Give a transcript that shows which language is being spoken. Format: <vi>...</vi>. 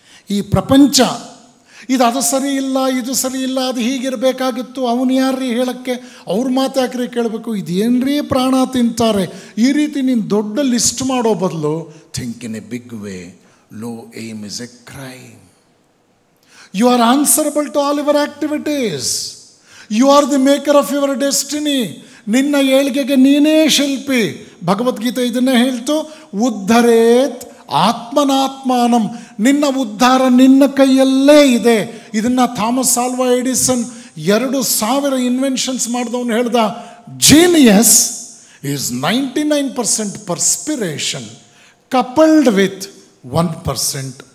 <kn>ಈ ಪ್ರಪಂಚ ಅದು ಸರಿ ಇಲ್ಲ, ಇದು ಸರಿ ಇಲ್ಲ, ಅದು ಹೀಗಿರಬೇಕಾಗಿತ್ತು, ಅವನು ಯಾರ್ರೀ ಹೇಳೋಕ್ಕೆ, ಅವ್ರ ಮಾತು ಯಾಕ್ರಿ ಕೇಳಬೇಕು, ಇದೇನ್ರೀ ಪ್ರಾಣ ತಿಂತಾರೆ, ಈ ರೀತಿ ನೀನು ದೊಡ್ಡ ಲಿಸ್ಟ್ ಮಾಡೋ ಬದಲು</kn> <en>Think in a big way. Low aim is a crime. You are answerable to all your activities. You are the maker of your destiny.</en> <kn>ನಿನ್ನ ಏಳಿಗೆಗೆ ನೀನೇ ಶಿಲ್ಪಿ. ಭಗವದ್ಗೀತೆ ಇದನ್ನೇ ಹೇಳ್ತು,</kn> <sa>ಉದ್ಧರೇತ್ ಆತ್ಮನಾತ್ಮಾನಂ.</sa> <kn>ನಿನ್ನ ಉದ್ಧಾರ ನಿನ್ನ ಕೈಯಲ್ಲೇ ಇದೆ. ಇದನ್ನು ಥಾಮಸ್ ಆಲ್ವಾ ಎಡಿಸನ್ 2000 ಇನ್ವೆನ್ಷನ್ಸ್ ಮಾಡಿದವನು ಹೇಳ್ದ,</kn> <en>genius is 99% perspiration coupled with 1%</en>